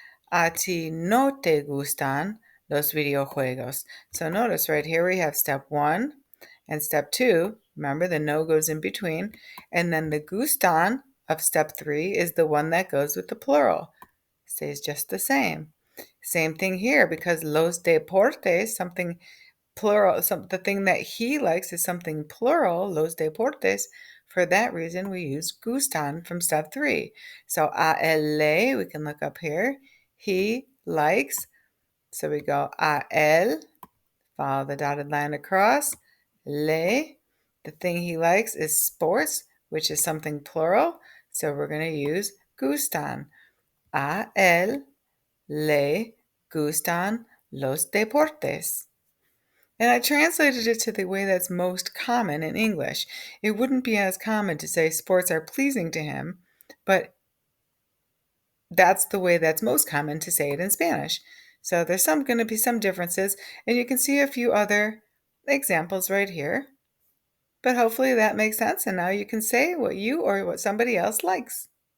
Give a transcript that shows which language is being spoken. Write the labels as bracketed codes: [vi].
[es] A ti no te gustan los videojuegos. [en] So notice right here we have step 1 and step 2. Remember, the no goes in between. And then the gustan of step 3 is the one that goes with the plural. Stays just the same. Same thing here, because [es] los deportes, [en] something plural, the thing that he likes is something plural, [es] los deportes. [en] For that reason, we use gustan from step 3. So [es] a él le, [en] we can look up here. He likes. So we go [es] a él, [en] follow the dotted line across. Le, the thing he likes is sports, which is something plural. So we're going to use gustan. [es] A él le gustan los deportes. [en] And I translated it to the way that's most common in English. It wouldn't be as common to say sports are pleasing to him, but that's the way that's most common to say it in Spanish. So there's going to be some differences, and you can see a few other examples right here. But hopefully that makes sense, and now you can say what you or what somebody else likes.